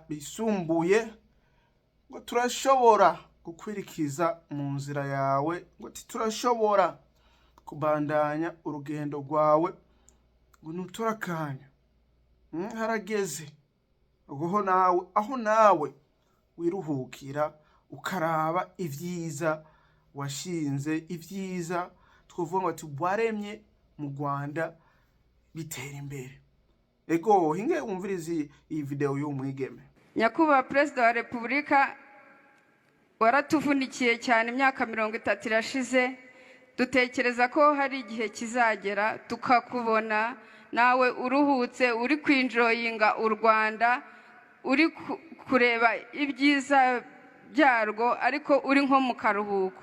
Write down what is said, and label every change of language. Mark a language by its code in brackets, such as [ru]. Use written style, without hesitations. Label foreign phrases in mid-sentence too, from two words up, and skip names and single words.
[rn] bisumbuye ngo turashobora gukwirikiza mu nzira yawe ngo ati turashobora kubandanya urugendo rwawe ngo nutora kanya harageze aho nawe wiruhukira ukaraba ivyiza washinze ivyiza twovuga ngo ati waremye mu Rwanda bitera imbere. Ego hinge umvirizi iyi video y'umwigeme. [rw] Nyakubahwa Perezida wa Repubulika waratuvunikiye cyane imyaka 30 irashize, dutekereza ko hari igihe kizagera tukakubona nawe uruhutse uri kwinjoyinga u Rwanda, uri kureba ibyiza byarwo ariko uri nko mu karuhuko.